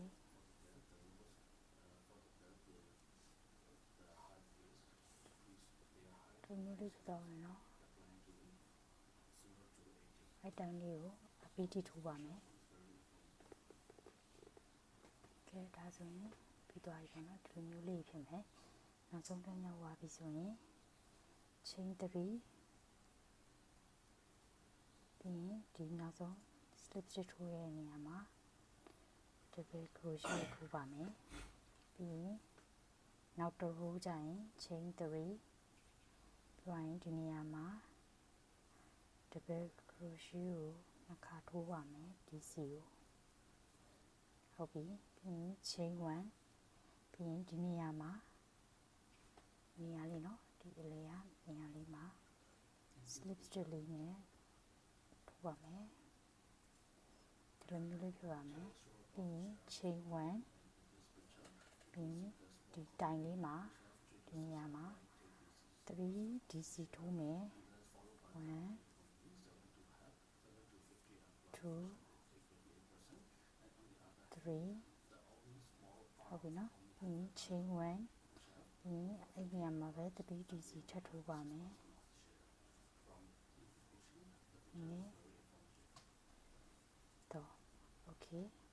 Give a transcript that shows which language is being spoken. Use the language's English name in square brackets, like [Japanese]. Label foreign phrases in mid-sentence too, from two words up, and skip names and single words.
[Burmese] ဒီမျိုးလေးဖြစ်သွားမယ်နော်အဲ့တိုင်းလေးကိုအပီးတိထိုးပါမယ်ကဲဒါဆိုရင်ပြီးသွားပြီပေါ့နော်ဒီလိုမျိုးလေးဖြစ်မယ်နောက်ဆုံးတစ်ယောက်သွားပြီဆိုရင် chain 3ပြီး ရင်ဒီနောက်ဆုံး [English] slip stitch [Burmese] ထိုးတဲ့နေရာမှာ [English] double crochet [Burmese] ထိုးပါမယ်ပြီးရင်နောက်တစ် row ကျ ရင် chain 3ပြီးရင်ဒီနေရာမှာ [English] double crochet [Burmese] ကိုနှစ်ခါထိုးပါမယ် DC ကိုဟုတ်ပြီပြီးရင် chain 1ပြီးရင်ဒီနေရာမှာနေရာလေးနော်ဒီအလေကနေရာလေးမှာ [English] slip stitch [Burmese] လေးနဲ့ထိုးပါမယ်ဒီလိုမျိုးလေးဖြစ်ပါမယ်ပြီးရင် chain 1ပြီးရင်ဒီတိုင်လေးမှာဒီနေရာမှာ 3DC ထိုးမယ်1 2 3ဟုတ်ပြီနော်ပြီးရင် chain 1ပြီးရင်အဲ့ဒီနေရာမှာပဲ 3DC ထပ်ထိုးပါမယ်တော့ okay